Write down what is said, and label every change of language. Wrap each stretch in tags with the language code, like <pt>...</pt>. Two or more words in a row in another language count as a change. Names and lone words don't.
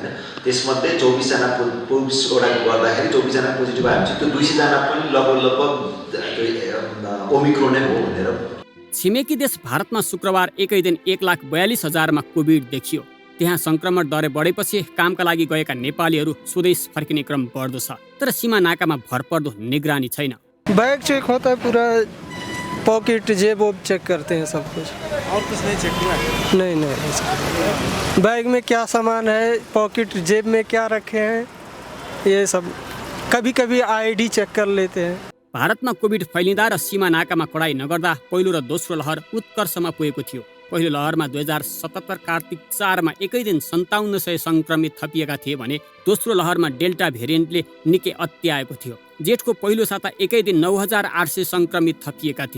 <ne>त्यसमध्ये 24 जना 24 वटाको गर्दाखेरि 24 जना पोजिटिभ आयो भने त्यो 200 जना पनि लगभग ओमिक्रोन नै हो भनेर। छिमेकी देश भारतमा शुक्रबार एकै दिन 1,42,000मा कोभिड देखियो। त्यहाँ संक्रमण दर बढेपछि कामका लागि गएका नेपालीहरू स्वदेश फर्किने क्रम बढ्दो छ, तर सीमा नाकामा भरपर्दो निगरानी छैन।</ne> <en>bag check</en> <hi>होता है, पूरा पॉकेट जेब चेक करते हैं सब कुछ। और कुछ नहीं चेक हुआ? नहीं, बैग में क्या सामान है, पॉकेट जेब में क्या रखे हैं, ये सब। कभी कभी</hi> <en>ID check</en> <hi>कर लेते हैं।</hi> <ne>भारतमा कोभिड फैलिँदा र सीमा नाकामा कडाई नगर्दा पहिलो र दोस्रो लहर उत्कर्षमा पुगेको थियो। पहिलो लहरमा 2077 कार्तिक 4मा एकै दिन 5700 संक्रमित थपिएका थिए भने दोस्रो लहरमा डेल्टा भेरिएन्टले निकै अत्याएको थियो। जेठको पहिलो साता एकै दिन 9800 संक्रमित थपिएका थिए।</ne>